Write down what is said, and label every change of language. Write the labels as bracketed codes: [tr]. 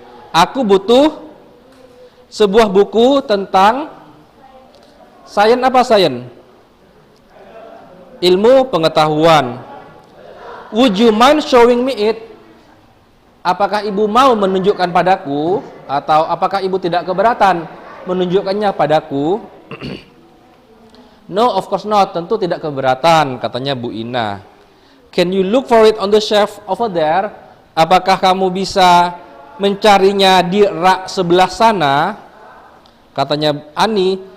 [id] Aku butuh sebuah buku tentang sains. Apa sains? Ilmu pengetahuan. [en] Would you mind showing me it? [id] Apakah ibu mau menunjukkan padaku? Atau apakah ibu tidak keberatan menunjukkannya padaku? [en] No, of course not. [id] Tentu tidak keberatan, katanya Bu Ina. [en] Can you look for it on the shelf over there? [id] Apakah kamu bisa mencarinya di rak sebelah sana? Katanya Ani.